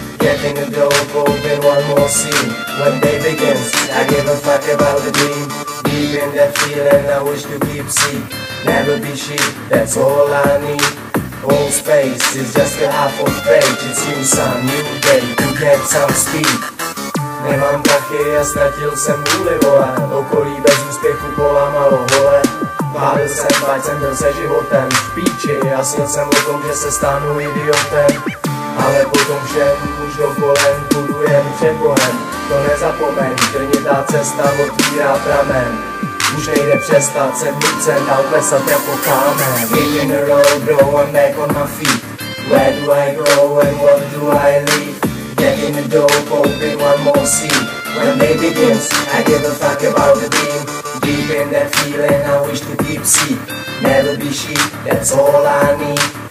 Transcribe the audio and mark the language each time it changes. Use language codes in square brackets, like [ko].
[en] Getting a dope, open one more scene. When day begins, I give a fuck about the dream. Deep in that feeling, I wish to keep seek. Never be sheep, that's all I need. Whole space is just a half of page. It's new sun, new day, to get some speed. [cs] Nemám prachy a ztratil jsem vůli, vole. Okolí bez úspěchu polámalo hole. Pálil jsem, bať jsem byl se životem v píči a snil jsem o tom, že se stanu idiotem. Ale potom všem už dovolen, budu jen před Bohem. To nezapomeň, trnitá cesta otvírá pramen. Už nejde přestat, jsem nucen dál klesat jako kámen. [en] In a row, bro, I'm back on my feet. Where do I go and what do I leave? Getting the dope, open one more scene. When day begins, I give a fuck about the dream. Deep in that feeling, I wish to keep seek. Never be sheep, that's all I need.